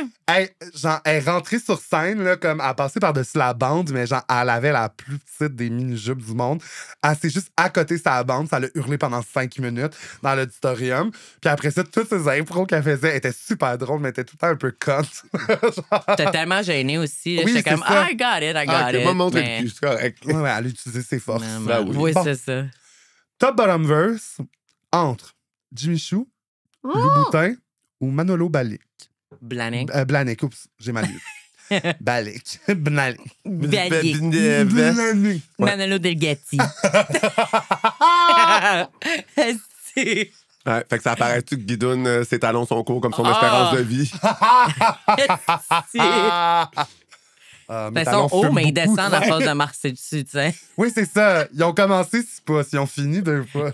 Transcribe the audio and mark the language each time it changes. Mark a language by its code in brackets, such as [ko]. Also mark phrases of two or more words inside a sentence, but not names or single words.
[fr] Elle est rentrée sur scène, là, comme elle passait par-dessus la bande, mais genre, elle avait la plus petite des mini-jupes du monde. Elle s'est juste à côté de sa bande, ça l'a hurlé pendant 5 minutes dans l'auditorium. Puis après ça, toutes ces impros qu'elle faisait étaient super drôles, mais étaient tout le temps un peu connes. T'es tellement gêné aussi. là. Oui, J'étais comme, c'est ça. [en] I got it, I got [fr] Ah, ok, [en] it. [fr] moi, montrer mais- le cul, c'est correct. Ouais, elle a utilisé ses forces. Non, Ben mais- oui. Oui, Bon. c'est ça. Top Bottom Verse entre Jimmy Chou, Lou Boutin ou Manolo Balic. Blanick. Blanick, oups, j'ai mal lu. Balic. Blanick. Blanick. Blanick. Manolo Delgatti. C'est- Ouais, fait que ça apparaît-tu que Guidoun, ses talons sont courts comme son espérance de vie? c'est- Mes Ils talons sont hauts, fument mais ils beaucoup. descendent à force de marcher dessus, tu sais. Oui, c'est ça. Ils ont commencé 6 pouces, ils ont fini 2 fois.